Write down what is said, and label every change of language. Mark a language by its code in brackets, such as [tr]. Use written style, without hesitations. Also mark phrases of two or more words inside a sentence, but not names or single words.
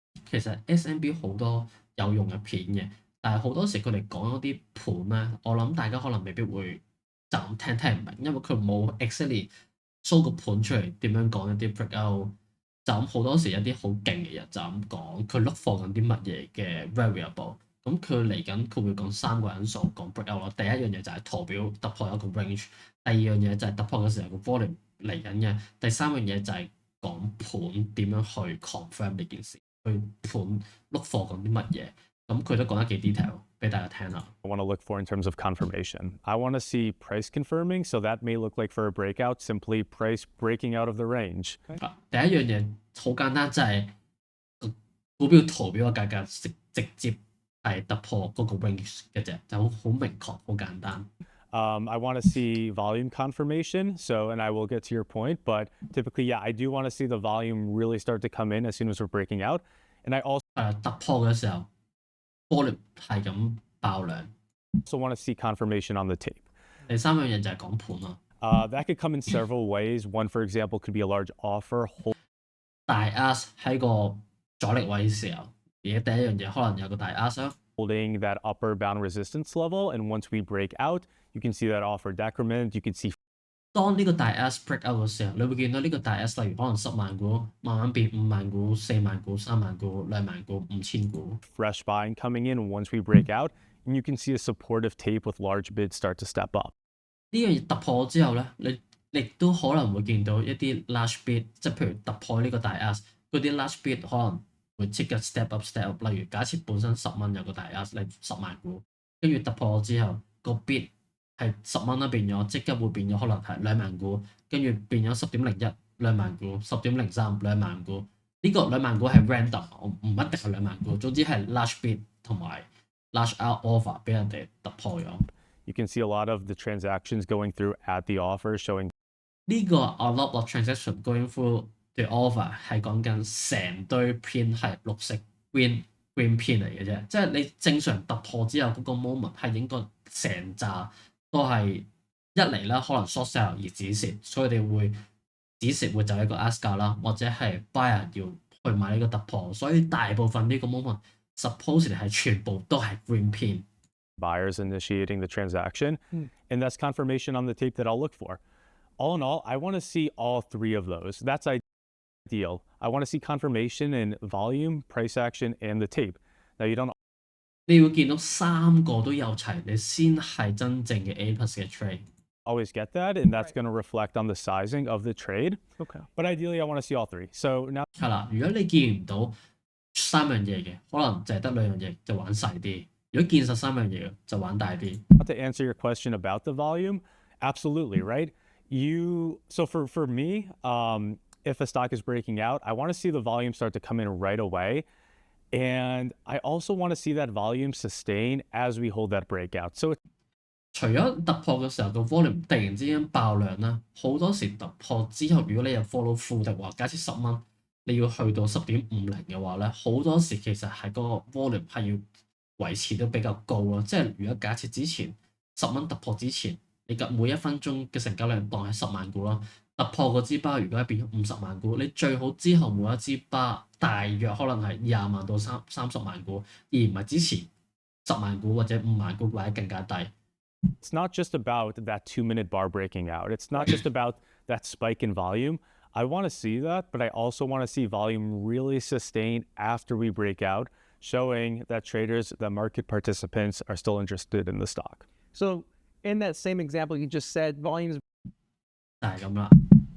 [yue] 其實 SMB 好多有用嘅片嘅，但係好多時佢哋講嗰啲盤咧，我諗大家可能未必會就咁聽唔明，因為佢冇 [en] exactly show [yue] 個盤出嚟點樣講一啲 breakout，就咁好多時一啲好勁嘅人就咁講，佢 [en] look for [yue] 緊啲乜嘢嘅 variable。咁佢嚟緊佢會講三個因素講 breakout 咯。第一樣嘢就係圖表突破一個 range，第二樣嘢就係突破嘅時候個 volume 嚟緊嘅，第三樣嘢就係講盤點樣去 confirm 呢件事，去盤 [en] look for [yue] 緊啲乜嘢。咁佢都講得幾 detail 俾大家聽啦。 [en] I want to look for in terms of confirmation. I want to see price confirming, so that may look like for a breakout, simply price breaking out of the range. [yue] 第一樣嘢好簡單，就係個股票圖表嘅價格直接係突破嗰個 range 嘅啫，就好明確，好簡單。 [en] I want to see volume confirmation. So, and I will get to your point, but typically, yeah, I do want to see the volume really start to come in as soon as we're breaking out. And I also [yue] 突破嘅時候，volume 係咁爆量。 [en] want to see confirmation on the tape. [yue] 第三樣嘢就係講盤咯。 [en] That could come in several ways. One, for example, could be a large offer. [yue] 大 ask 喺個阻力位嘅時候，而家第一樣嘢可能有個大 ask 啦。 [en] Holding that upper bound resistance level, and once we break out, you can see that offer decrement. You can see [yue] 當呢個大 ask [en] break out [yue] 嘅時候，你會見到呢個大 ask 例如可能10萬股慢慢變5萬股、4萬股、3萬股、2萬股、5000股。 [en] fresh buying coming in once we break out, and you can see a supportive tape with large bids start to step up. [yue] 呢樣嘢突破之後咧，你亦都可能會見到一啲 [en] large bid， [yue] 即係譬如突破呢個大 ask，嗰啲 [en] large bid [yue] 可能會即刻 [en] step up。 [yue] 例如假設本身10蚊有個大 ask，你10萬股，跟住突破之後個 bid 係10蚊啦，變咗即刻會變咗可能係2萬股，跟住變咗10.01 2萬股，10.03 2萬股。呢個2萬股係 random，我唔一定係2萬股，總之係 [en] large bid [yue] 同埋 [en] large out offer [yue] 俾人哋突破咗。 [en] You can see a lot of the transactions going through at the offer showing [yue] 呢個 [en] a lot of transaction going through the offer [yue] 係講緊成堆 pin 係綠色 [en] green pin [yue] 嚟嘅啫，即係你正常突破之後嗰個 moment 係應該成紮都係一嚟啦，可能 [en] short sell [yue] 而止蝕，所以你會止蝕會就係一個 ask 價啦，或者係 buyer 要去買呢個突破，所以大部分呢個 moment supposedly 係全部都係 [en] green pin。 buyers initiating the transaction, and that's confirmation on the tape that I'll look for. All in all, I want to see all three of those. That's ideal. I want to see confirmation in volume, price action, and the tape. Now, you don't [yue] 你要見到3個都有齊，你先係真正嘅 A+ 嘅 trade。 [en] always get that, and that's going to reflect on the sizing of the trade. Okay. But ideally, I want to see all three. So now [yue] 係啦，如果你見唔到3樣嘢嘅，可能就係得2樣嘢就玩細啲；如果見實3樣嘢嘅，就玩大啲。 [en] to answer your question about the volume, absolutely, right? So for me, if a stock is breaking out, I want to see the volume start to come in right away. And I also want to see that volume sustain as we hold that breakout. So [yue] 除咗突破嘅時候個 volume 突然之間爆量啦，好多時突破之後，如果你有 [en] follow through [yue] 的話，假設10蚊你要去到10.50嘅話咧，好多時其實係嗰個 volume 係要維持得比較高咯。即係如果假設之前10蚊突破之前，你嘅每1分鐘嘅成交量當係10萬股啦，突破嗰支巴如果係變咗50萬股，你最好之後每一支巴大約可能係20萬到30萬股，而唔係之前10萬股或者5萬股或者更加低。 [en] it's not just about that 2-minute bar breaking out. It's not just about that spike in volume. I want to see that, but I also want to see volume really sustain after we break out, showing that traders, that market participants are still interested in the stock. So in that same example you just said, volumes [yue] 就係咁啦。